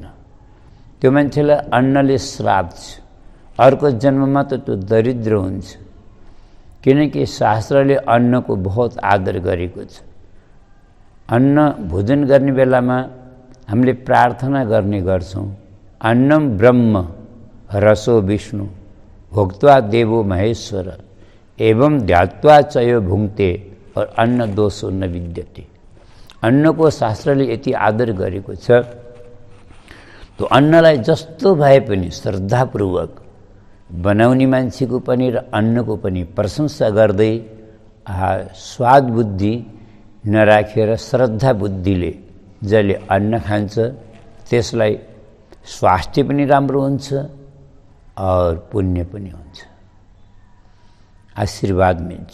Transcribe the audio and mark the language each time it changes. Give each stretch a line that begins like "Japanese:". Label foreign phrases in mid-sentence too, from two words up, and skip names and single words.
Nepali: त्यो मान्छेलाई अन्नले श्राप छ। अर्को जन्ममा त त्यो दरिद्र हुन्छ। किनकि शास्त्रले अन्नको बहुत आदर गरेको छ। अन्न भोजन गर्ने बेलामा हामीले प्रार्थना गर्ने गर्छौँ,
Sanskrit: अन्नम ब्रह्म रसो विष्णु भोक्त्वा देवो महेश्वर एवं ध्यात्वा चयो भुङ्क्ते और अन्न दोषो न विद्यते।
Nepali: अन्नको शास्त्रले यति आदर गरेको छ। त्यो अन्नलाई जस्तो भए पनि श्रद्धापूर्वक बनाउने मान्छेको पनि र अन्नको पनि प्रशंसा गर्दै स्वाद बुद्धि नराखेर श्रद्धा बुद्धिले जसले अन्न खान्छ त्यसलाई स्वास्थ्य पनि राम्रो हुन्छ, और पुण्य पनि हुन्छ, आशीर्वाद मिल्छ।